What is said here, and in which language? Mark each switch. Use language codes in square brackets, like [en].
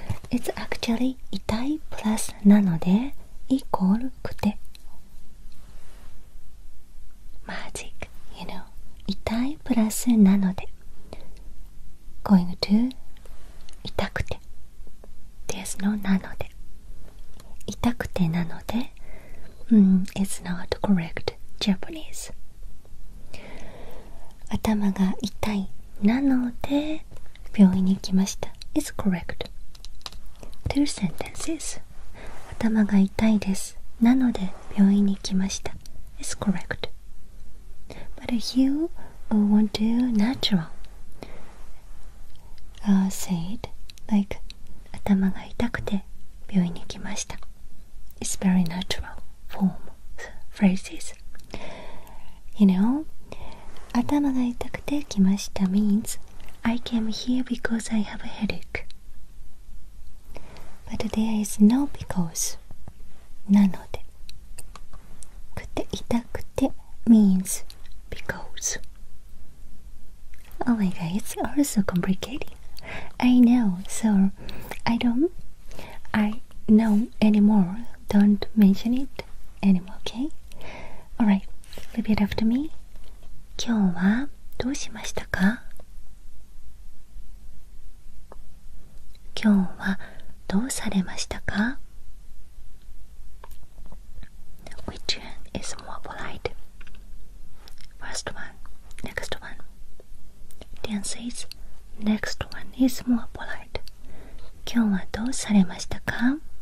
[en] It's actually 痛い plus なので equal くて magic, you know, 痛いプラスなので going to 痛くて there's no なので痛くてなので、it's not correct Japanese. [ja] 頭が痛いなので病院に行きました [en] is correct. Two sentences. [ja] 頭が痛いですなので病院に行きました [en] is correct. But you want to natural say it like [ja] 頭が痛くて病院に行きました [en] It's very natural form phrases. You know, [ja] 頭が痛くて来ました [en] means I came here because I have a headache. But there is no because. なのでくて痛くて means because. Oh my god, it's also complicated. I know, so I know anymore. Don't mention it anymore, okay? Alright, repeat after me. [ja] 今日はどうしましたか？今日はどうされましたか？ [en] Which one is more polite? First one, next one. The answer is next one is more polite. [ja] 今日はどうされましたか？